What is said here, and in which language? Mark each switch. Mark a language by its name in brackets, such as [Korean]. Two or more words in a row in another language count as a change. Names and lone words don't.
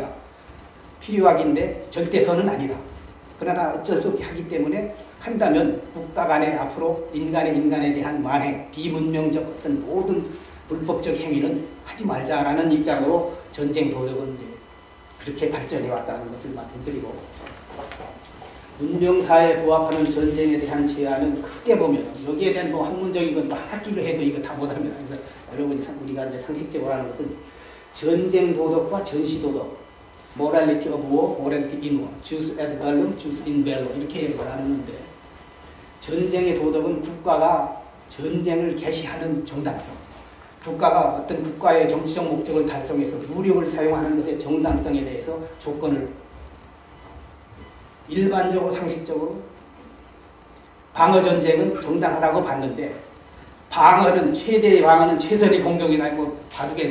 [Korean] 필요악인데 절대선은 아니다. 그러나 어쩔 수 없게 하기 때문에 한다면 국가 간에 앞으로 인간에 대한 만행, 비문명적 어떤 모든 불법적 행위는 하지 말자라는 입장으로 전쟁 도덕은 이제 그렇게 발전해 왔다는 것을 말씀드리고 문명사회에 부합하는 전쟁에 대한 제안은 크게 보면 여기에 대한 뭐 학문적인 건 하기로 해도 이거 다 못합니다. 그래서 여러분이 우리가 이제 상식적으로 하는 것은 전쟁 도덕과 전시 도덕 [English] morality of war, morality in war, [Latin] jus ad bellum, jus in bello 이렇게 [Korean] 말하는데 전쟁의 도덕은 국가가 전쟁을 개시하는 정당성 국가가 어떤 국가의 정치적 목적을 달성해서 무력을 사용하는 것의 정당성에 대해서 조건을 일반적으로 상식적으로 방어 전쟁은 정당하다고 봤는데 방어는 최대의 방어는 최선의 공격이나 뭐 바둑에서